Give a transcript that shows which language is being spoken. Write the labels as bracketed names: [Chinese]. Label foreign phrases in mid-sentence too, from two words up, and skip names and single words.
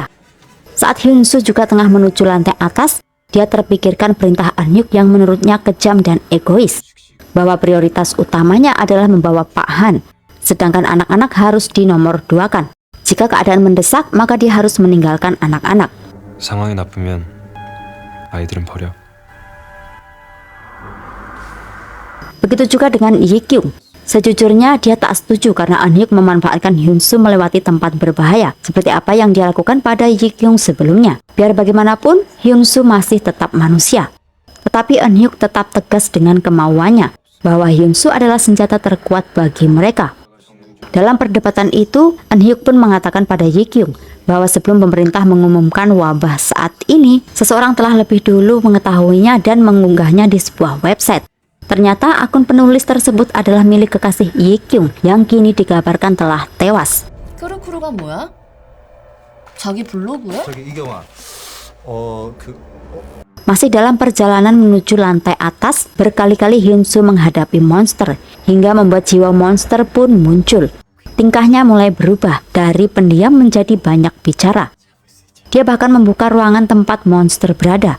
[Indonesian] Saat Hyun-soo juga tengah menuju lantai atas, dia terpikirkan perintah An-hyuk yang menurutnya kejam dan egois, bahwa prioritas utamanya adalah membawa Pak Han, sedangkan anak-anak harus dinomor-duakan. Jika keadaan mendesak, maka dia harus meninggalkan anak-anak. [Korean] 상황이 나쁘면 아이들은 버려. [Indonesian] Begitu juga dengan Yi Kyung. Sejujurnya dia tak setuju karena An-hyuk memanfaatkan Hyun-soo melewati tempat berbahaya seperti apa yang dia lakukan pada Yi Kyung sebelumnya. Biar bagaimanapun, Hyun-soo masih tetap manusia. Tetapi An-hyuk tetap tegas dengan kemauannya bahwa Hyun-soo adalah senjata terkuat bagi mereka. Dalam perdebatan itu, An-hyuk pun mengatakan pada Yi Kyung bahwa sebelum pemerintah mengumumkan wabah saat ini, seseorang telah lebih dulu mengetahuinya dan mengunggahnya di sebuah website. Ternyata akun penulis tersebut adalah milik kekasih Yi Kyung yang kini dikabarkan telah tewas. [Korean] 크루크루가 뭐야? 자기 블로그야? 저기 이경아, [Indonesian] Masih dalam perjalanan menuju lantai atas, berkali-kali Hyun-soo menghadapi monster, hingga membuat jiwa monster pun muncul. Tingkahnya mulai berubah, dari pendiam menjadi banyak bicara. Dia bahkan membuka ruangan tempat monster berada.